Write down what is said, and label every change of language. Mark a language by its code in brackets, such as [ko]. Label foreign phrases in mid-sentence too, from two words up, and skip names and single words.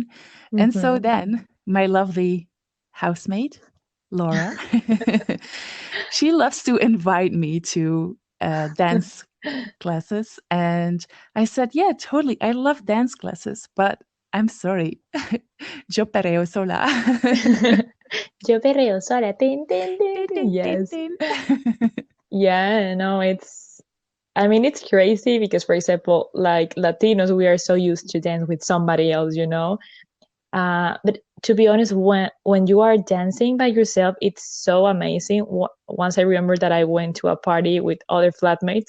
[en] And so Mhm. then my lovely housemate, Laura, she loves to invite me to dance classes. And I said, yeah, totally. I love dance classes, but I'm sorry. [es] Yo perreo sola. Yo perreo sola. Tin, tin, tin, Tin, tin. tin, tin, [en] Yes. tin. Yeah, no, I mean, it's crazy because, for example, like Latinos, we are so used to dance with somebody else, you know? But to be honest, when you are dancing by yourself, it's so amazing. Once I remember that I went to a party with other flatmates.